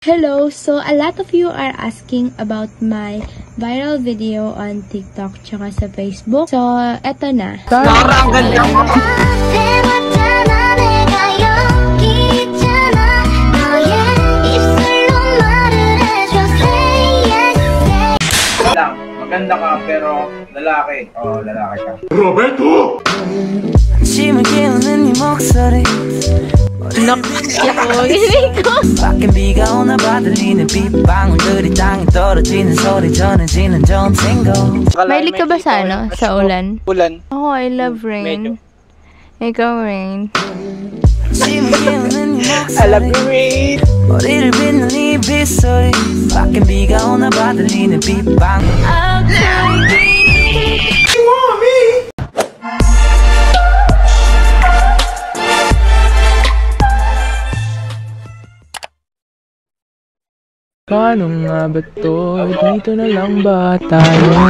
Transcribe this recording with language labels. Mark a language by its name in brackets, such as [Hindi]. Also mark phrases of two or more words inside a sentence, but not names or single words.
[English] Hello! So, a lot of you are asking about my viral video on TikTok [Filipino] tsaka sa [English] Facebook. [Filipino] So, eto na. Parang ganda mo! Maganda ka pero lalaki. Oo, lalaki ka. Roberto! [Korean] 밖엔 비가 오나 봐 들리는 빗방울들이 땅에 떨어지는 소리 전해지는 점생고. [Filipino] Mahilig ka ba sa ano? Sa ulan? Ulan. [English] Oh, I love rain. Ikaw, rain. I love you, rain. [Korean] 머리를 빗는 이 빗소리 밖엔 비가 오나 봐 들리는 빗방울. [Filipino] Paano nga ba to? Dito na lang ba tayo?